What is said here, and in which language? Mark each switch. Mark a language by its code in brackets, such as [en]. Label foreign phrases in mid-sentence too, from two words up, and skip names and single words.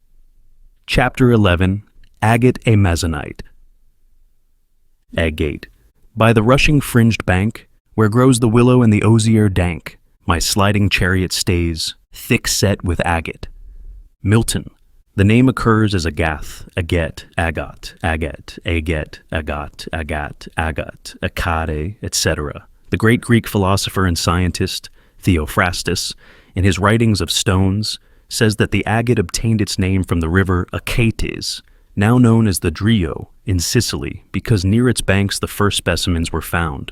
[en] Chapter 11, Agate Amazonite. Agate. By the rushing fringed bank, where grows the willow and the osier dank, my sliding chariot stays, thick set with agate. Milton. The name occurs as agath, aget, agot, agat, aget, agot, agat, agat, akade, etc. The great Greek philosopher and scientist, Theophrastus, in his writings of stones, says that the agate obtained its name from the river Achates, now known as the Drio, in Sicily, because near its banks the first specimens were found.